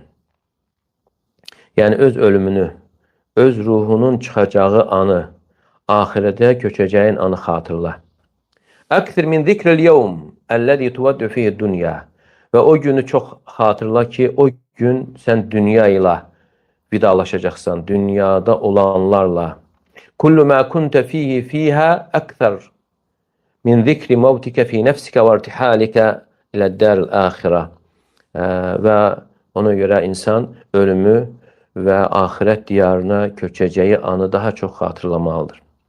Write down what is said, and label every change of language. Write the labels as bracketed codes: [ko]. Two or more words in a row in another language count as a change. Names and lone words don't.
[az] Yəni öz ölümünü, öz ruhunun çıxacağı anı, axirətə köçəcəyin anı xatırla. [ar] أكثر من ذكر اليوم الذي تودع فيه الدنيا. [az] Və o günü çox xatırla ki, o gün sən dünya ilə vidalaşacaqsan, dünyada olanlarla. [ar] كل ما كنت فيه فيها أكثر من ذكر موتك في نفسك وارتحالك إلى دار الآخرة. [az] Və ona görə insan ölümü və axirət diyarına köçəcəyi anı daha çox xatırlamalıdır.